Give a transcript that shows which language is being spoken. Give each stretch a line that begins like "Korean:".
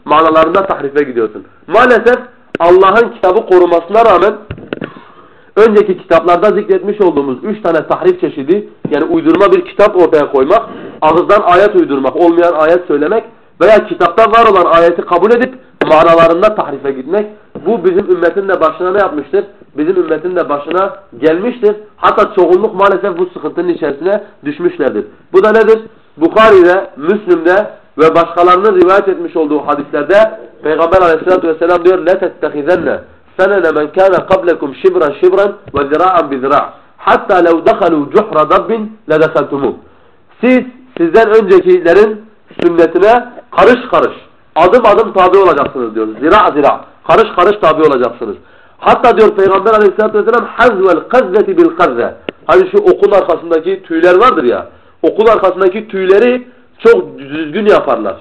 Turkish: Manalarında tahrife gidiyorsun. Maalesef Allah'ın kitabı korumasına rağmen, önceki kitaplarda zikretmiş olduğumuz 3 tane tahrif çeşidi, yani uydurma bir kitap ortaya koymak, ağızdan ayet uydurmak, olmayan ayet söylemek veya kitapta var olan ayeti kabul edip manalarında tahrife gitmek, bu bizim ümmetin de başına ne yapmıştır? Bizim ümmetin de başına gelmiştir. Hatta çoğunluk maalesef bu sıkıntının içerisine düşmüşlerdir. Bu da nedir? Bukhari'de, Müslim'de ve başkalarının rivayet etmiş olduğu hadislerde Peygamber aleyhissalatü vesselam diyor,
Arabic: لَتَتَّخِذَنَّ سَنَنَ مَنْ كَانَ قَبْلَكُمْ شِبْرًا شِبْرًا وَذِرَاعًا بِذِرَاعًا حَتَّى لَوْ دَخَلُوا جُحْرَ دَبِّنْ لَدَخَلْتُمُوا.
Turkish: Siz, sizden öncekilerin sünnetine karış karış, adım adım tabi olacaksınız diyor. Zira zira, karış karış tabi olacaksınız. Hatta diyor Peygamber aleyhissalatü vesselam,
Arabic: حَذْوَ الْقَذَّةِ بِالْقَذَّةِ.
Turkish: Hani şu okul arkasındaki tüyler vardır ya, okul arkasındaki tüyleri çok düzgün yaparlar.